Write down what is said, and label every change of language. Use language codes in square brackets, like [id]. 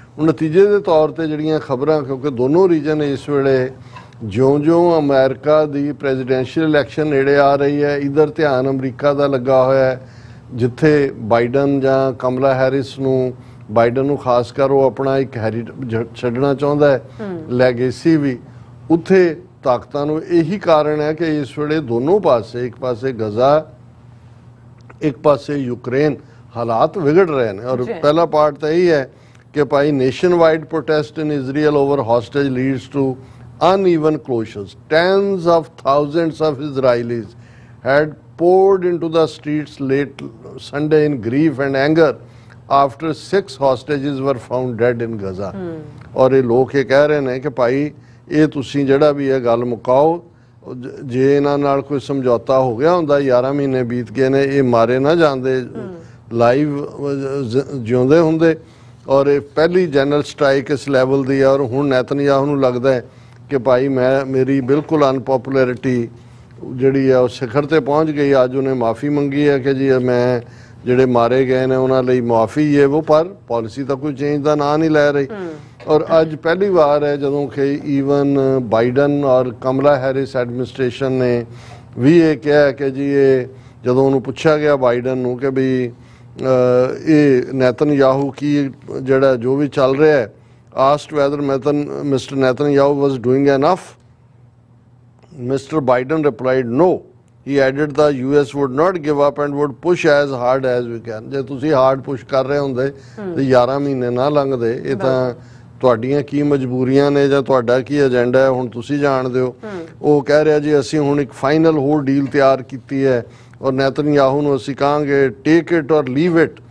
[pa] ਹੁਣ ਨਤੀਜੇ ਦੇ ਤੌਰ ਤੇ ਜਿਹੜੀਆਂ ਖਬਰਾਂ, ਕਿਉਂਕਿ ਦੋਨੋਂ ਰੀਜਨ ਇਸ ਵੇਲੇ ਜਿਉਂ-ਜਿਉਂ ਅਮਰੀਕਾ ਦੀ ਪ੍ਰੈਜ਼ੀਡੈਂਸ਼ੀਅਲ ਇਲੈਕਸ਼ਨ ਨੇੜੇ ਆ ਰਹੀ ਹੈ, ਇਧਰ ਧਿਆਨ ਅਮਰੀਕਾ ਦਾ ਲੱਗਾ ਹੋਇਆ ਹੈ, ਜਿੱਥੇ ਬਾਈਡਨ ਜਾਂ ਕਮਲਾ ਹੈਰਿਸ ਨੂੰ, ਬਾਈਡਨ ਨੂੰ ਖਾਸ ਕਰ ਉਹ ਆਪਣਾ ਇੱਕ ਛੱਡਣਾ ਚਾਹੁੰਦਾ ਹੈ ਲੈਗੇਸੀ ਵੀ, ਉੱਥੇ ਤਾਕਤਾਂ ਨੂੰ ਇਹੀ ਕਾਰਨ ਹੈ ਕਿ ਇਸ ਵੇਲੇ ਦੋਨੋਂ ਪਾਸੇ, ਇੱਕ ਪਾਸੇ ਗਜ਼ਾ, ਇੱਕ ਪਾਸੇ ਯੂਕਰੇਨ, ਹਾਲਾਤ ਵਿਗੜ ਰਹੇ ਨੇ। ਔਰ ਪਹਿਲਾ ਪਾਰਟ ਤਾਂ ਇਹੀ ਹੈ ਕਿ ਭਾਈ [en] Nationwide protest in Israel over hostage leads to uneven closures. Tens of thousands of Israelis had poured into the streets late Sunday in grief and anger after 6 hostages were found dead in Gaza. [pa] ਔਰ ਇਹ ਲੋਕ ਇਹ ਕਹਿ ਰਹੇ ਨੇ ਕਿ ਭਾਈ ਇਹ ਤੁਸੀਂ ਜਿਹੜਾ ਵੀ ਇਹ ਗੱਲ ਮੁਕਾਓ, ਜੇ ਇਹਨਾਂ ਨਾਲ ਕੋਈ ਸਮਝੌਤਾ ਹੋ ਗਿਆ ਹੁੰਦਾ, 11 ਮਹੀਨੇ ਬੀਤ ਗਏ ਨੇ, ਇਹ ਮਾਰੇ ਨਾ ਜਾਂਦੇ, ਲਾਈਵ ਜਿਉਂਦੇ ਹੁੰਦੇ। ਔਰ ਇਹ ਪਹਿਲੀ ਜਨਰਲ ਸਟ੍ਰਾਈਕ ਇਸ ਲੈਵਲ ਦੀ ਹੈ। ਔਰ ਹੁਣ ਨੈਤਨਯਾਹੂ ਨੂੰ ਲੱਗਦਾ ਹੈ ਕਿ ਭਾਈ ਮੇਰੀ ਬਿਲਕੁਲ ਅਨਪੋਪੂਲੈਰਿਟੀ ਜਿਹੜੀ ਹੈ ਉਹ ਸਿਖਰ ਤੇ ਪਹੁੰਚ ਗਈ। ਅੱਜ ਉਹਨੇ ਮਾਫੀ ਮੰਗੀ ਹੈ ਕਿ ਜੀ ਮੈਂ ਜਿਹੜੇ ਮਾਰੇ ਗਏ ਨੇ ਉਹਨਾਂ ਲਈ ਮਾਫੀ ਹੈ ਉਹ, ਪਰ ਪਾਲਿਸੀ ਤਾਂ ਕੋਈ ਚੇਂਜ ਦਾ ਨਾਂ ਨਹੀਂ ਲੈ ਰਹੀ। ਔਰ ਅੱਜ ਪਹਿਲੀ ਵਾਰ ਹੈ ਜਦੋਂ ਕਿ ਈਵਨ ਬਾਈਡਨ ਔਰ ਕਮਲਾ ਹੈਰਿਸ ਐਡਮਿਨਿਸਟ੍ਰੇਸ਼ਨ ਨੇ ਵੀ ਇਹ ਕਿਹਾ ਕਿ ਜੀ ਇਹ ਜਦੋਂ ਉਹਨੂੰ ਪੁੱਛਿਆ ਗਿਆ ਬਾਈਡਨ ਨੂੰ ਕਿ ਵੀ ਇਹ ਨੈਤਨਯਾਹੂ ਕੀ ਜਿਹੜਾ ਜੋ ਵੀ ਚੱਲ ਰਿਹਾ ਹੈ, [en] asked whether Mr. Netanyahu was doing enough, Mr. Biden replied no. He added the US would not give up and would push as hard as we can. [pa] ਜੇ ਤੁਸੀਂ ਹਾਰਡ ਪੁਸ਼ ਕਰ ਰਹੇ ਹੁੰਦੇ ਤੇ 11 ਮਹੀਨੇ ਨਾ ਲੰਘਦੇ। ਇਹ ਤਾਂ ਤੁਹਾਡੀਆਂ ਕੀ ਮਜਬੂਰੀਆਂ ਨੇ ਜਾਂ ਤੁਹਾਡਾ ਕੀ ਏਜੰਡਾ ਹੈ ਹੁਣ ਤੁਸੀਂ ਜਾਣਦੇ ਹੋ। ਉਹ ਕਹਿ ਰਿਹਾ ਜੀ ਅਸੀਂ ਹੁਣ ਇੱਕ ਫਾਈਨਲ ਹੋਰ ਡੀਲ ਤਿਆਰ ਕੀਤੀ ਹੈ ਔਰ ਨੈਤਨਯਾਹੂ ਨੂੰ ਅਸੀਂ ਕਹਾਂਗੇ [en] Take it or leave it.